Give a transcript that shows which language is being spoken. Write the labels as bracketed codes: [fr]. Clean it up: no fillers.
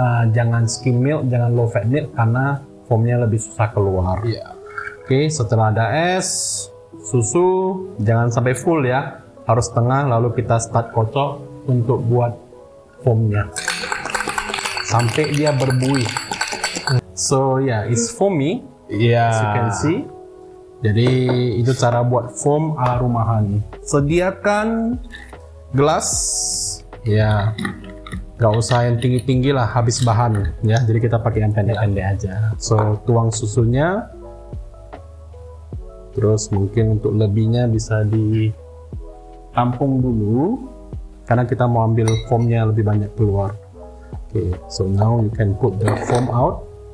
[id] Jangan [en] skim milk, [id] jangan [en] low fat milk [id] karena foamnya lebih susah keluar. Oke, setelah ada es, susu, jangan sampai full ya, harus setengah. Lalu kita start kocok untuk buat foamnya sampai dia berbuih. [en] So yeah, it's foamy, as you can see. [id] Jadi itu cara buat foam ala rumahan. Sediakan gelas, ya nggak usah yang tinggi-tinggi lah, habis bahan ya. Jadi kita pakai yang pendek-pendek aja. So tuang susunya, terus mungkin untuk lebihnya bisa ditampung dulu karena kita mau ambil foamnya lebih banyak keluar. [en] Okay, so now you can put the foam out.